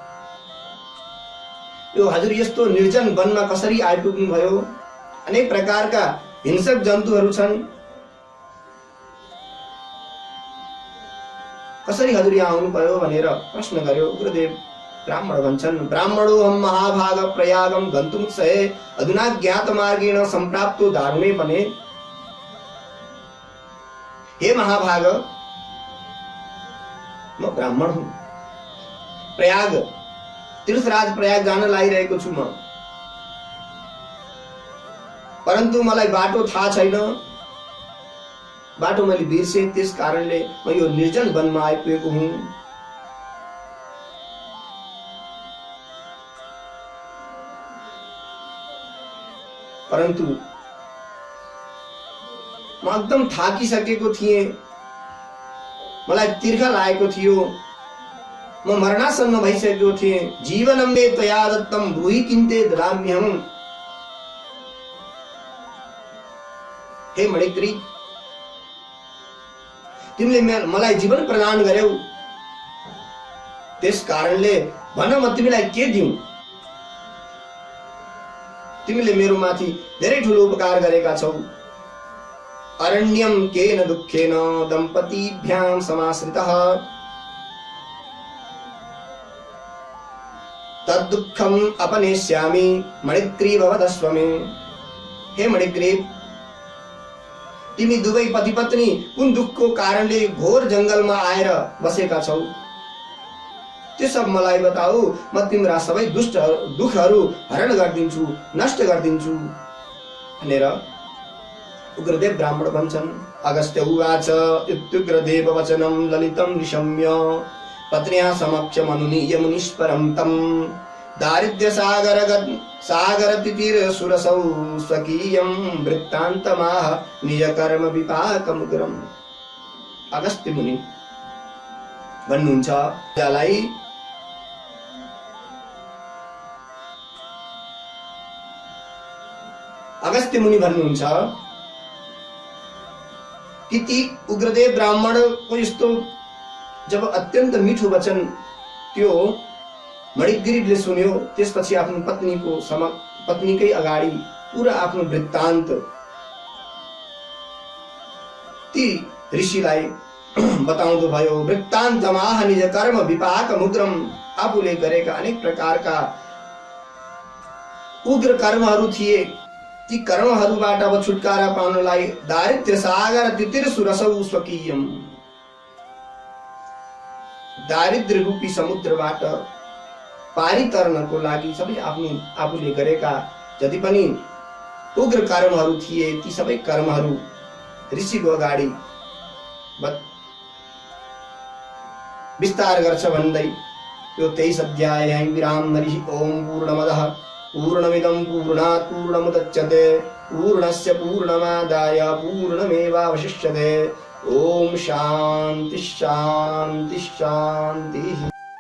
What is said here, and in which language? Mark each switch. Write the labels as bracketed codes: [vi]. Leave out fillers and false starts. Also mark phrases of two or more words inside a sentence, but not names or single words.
[ne] यो हजुर यस्तो निर्जन वनमा कसरी आइपुग्नु भयो? अनेक प्रकारका हिंसक जन्तुहरू छन्, कसरी हजुर यहाँ आउनु भयो भनेर प्रश्न गर्यो। उग्रदेव ब्राह्मण भन्छन्, [sa] ब्राह्मणो हम महाभाग प्रयागम गन्तुमुत्सहे अधुना ज्ञात मार्गेण सम्प्राप्तो दारुणे बने। [ne] हे महाभाग, म ब्राह्मण हुँ, प्रयाग तीर्थराज प्रयाग जान लागिरहेको छु म, परन्तु मलाई बाटो थाहा छैन, बाटो मैले बिर्से। त्यस कारणले म यो निर्जन वनमा आइपुगेको हुँ। परन्तु म एकदम थाकिसकेको थिएँ, मलाई तिर्खा लागेको थियो, म मरणासन्न भइसकेको थिएँ। [sa] जीवनं मे त्वया दत्तं ब्रूहि किन्ते ददाम्यहम्। [ne] हे मणिग्रीव, तिमीले मलाई जीवन प्रदान गर्यौ, त्यस कारणले भन म तिमीलाई के दिउँ? तिमीले मेरो माथि धेरै ठुलो उपकार गरेका छौ। [sa] अरण्यम केन दुःखेन दम्पतिभ्यां समाश्रितः तद्दुःखम अपनेष्यामि मणिग्रीव वदस्व मे। [ne] हे मणिग्रीव, तिमी दुवै पति पत्नी कुन दुःखको कारणले घोर जंगलमा आएर बसेका छौ, त्यो सब मलाई बताऊ। म तिम्रा सबै दुःखहरू हरण गरिदिन्छु, नष्ट गरिदिन्छु भनेर उग्रदेव ब्राह्मण भन्छन्। [sa] अगस्त्य उवाच इत्युग्रदेव वचनं ललितं निशम्य पत्न्या समक्षम् अनुनीय मुनिष्परं तं दारिद्र्य सागर तितिर सुरसौ स्वकीयं वृत्तान्तमाह निज कर्म विपाकमुग्रम्। [ne] अगस्त्य मुनि भन्नुहुन्छ, राजालाई अगस्त्य मुनि भन्नुहुन्छ कि ती उग्रदेव ब्राह्मण को यस्तो जब अत्यन्त मिठो वचन त्यो मणिग्रीवले सुन्यो, त्यसपछि आफ्नो पत्नीकै अगाडि पूरा आफ्नो वृत्तान्त ती ऋषिलाई बताउँदो भयो। [sa] वृत्तान्तमाह निज कर्म विपाक मुद्रम, [ne] आफूले गरेका अनेक प्रकारका उग्र कर्महरू थिए, ती कर्महरूबाट अब छुटकारा पाउनलाई [sa] दारिद्र्य सागर तितिर सुरसौ स्वकीयम, [ne] दारिद्र्य रूपी समुद्रबाट पारी तर्नको लागि सबै आफूले गरेका जति पनि उग्र कर्महरू थिए, ती सबै कर्महरू ऋषिको अगाडि विस्तार गर्छ भन्दै यो 23 अध्याय यही विराम। हरि ओम। [sa] पूर्णमदः पूर्णमिदं पूर्णात् पूर्णमुदच्यते पूर्णस्य पूर्णमादाय पूर्णमेवावशिष्यते। ओम शांति शांति शांति।